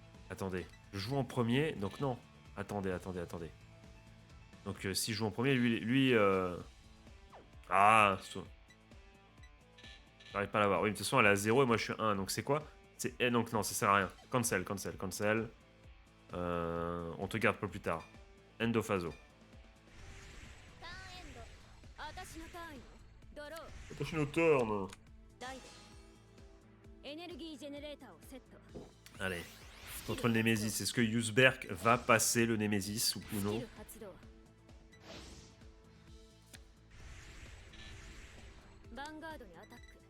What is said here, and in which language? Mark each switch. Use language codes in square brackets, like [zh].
[fr] Attendez, je joue en premier, donc non. Attendez. Donc si je joue en premier, lui Ah, j'arrive pas à l'avoir. Oui, mais de toute façon, elle est à 0 et moi je suis 1. Donc c'est quoi? C'est... Eh, donc non, ça sert à rien. Cancel. On te garde pour plus tard. Endophaso. [ja] ターンエンド私のターンよドロー [fr] Attention au turn. [ja] ダイでエネルギージェネレーターをセット [fr] Allez, contre le Nemesis. Est-ce que Yusberg va passer le Nemesis ou [ja] スキ [fr] non? [ja] ル発動ヴァンガードにアタック